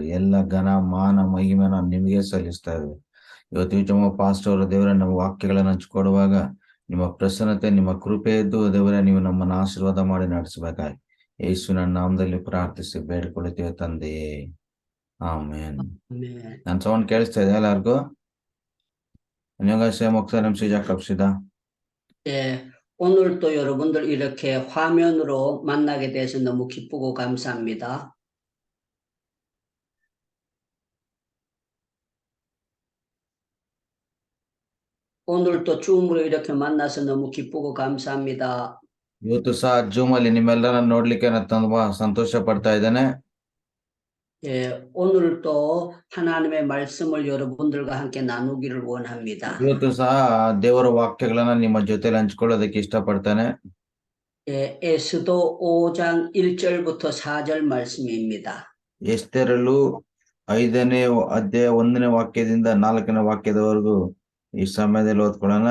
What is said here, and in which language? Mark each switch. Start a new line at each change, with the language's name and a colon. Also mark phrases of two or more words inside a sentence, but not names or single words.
Kannada: ಎಲ್ಲ ಘನ ಮಾನ ಮಹಿಮೆನ ನಿಮಗೆ ಸಲ್ಲಿಸ್ತಾ ಇದ್ವಿ. ಇವತ್ತು ವಿಚಮ ಪಾಸ್ಟರ್ ಅವರು ದೇವರ ನಮ್ಮ ವಾಕ್ಯಗಳನ್ನು ಹಂಚಿಕೊಡುವಾಗ ನಿಮ್ಮ ಪ್ರಸನ್ನತೆ, ನಿಮ್ಮ ಕೃಪೆ ಇದ್ದು ದೇವರೇ ನೀವು ನಮ್ಮನ್ನು ಆಶೀರ್ವಾದ ಮಾಡಿ ನಡೆಸಬೇಕಾಗಿ ಯೇಸುವಿನ ನಾಮದಲ್ಲಿ ಪ್ರಾರ್ಥಿಸಿ ಬೇಡಿಕೊಳ್ಳುತ್ತೇವೆ ತಂದೆಯೇ, ಆಮೇನ್.
Korean: 난 소원
Kannada: ಕೇಳಿಸ್ತಾ ಇದೆ ಎಲ್ಲರಿಗೂ?
Korean: 안녕하세요 목사님, 시작합시다. 예, 오늘도 여러분들 이렇게 화면으로 만나게 돼서 너무 기쁘고 감사합니다. 오늘도 줌으로 이렇게 만나서 너무 기쁘고 감사합니다.
Kannada: ಇವತ್ತು ಸಹ ಜೂಮ್ ಅಲ್ಲಿ ನಿಮ್ಮೆಲ್ಲರನ್ನ ನೋಡ್ಲಿಕ್ಕೆ ನಾನು ತುಂಬಾ ಸಂತೋಷ ಪಡ್ತಾ ಇದ್ದೇನೆ.
Korean: 예, 오늘도 하나님의 말씀을 여러분들과 함께 나누기를 원합니다.
Kannada: ಇವತ್ತು ಸಹ ದೇವರ ವಾಕ್ಯಗಳನ್ನ ನಿಮ್ಮ ಜೊತೆಲಿ ಹಂಚ್ಕೊಳ್ಳೋದಕ್ಕೆ ಇಷ್ಟಪಡ್ತೇನೆ.
Korean: 예, 에스더 5장 1절부터 4절 말씀입니다.
Kannada: ಎಸ್ತೇರಳು 5ನೇ ಅಧ್ಯಾಯ 1ನೇ ವಾಕ್ಯದಿಂದ 4ನೇ ವಾಕ್ಯದವರೆಗೂ ಈ ಸಮಯದಲ್ಲಿ ಓದ್ಕೊಳ್ಳೋಣ.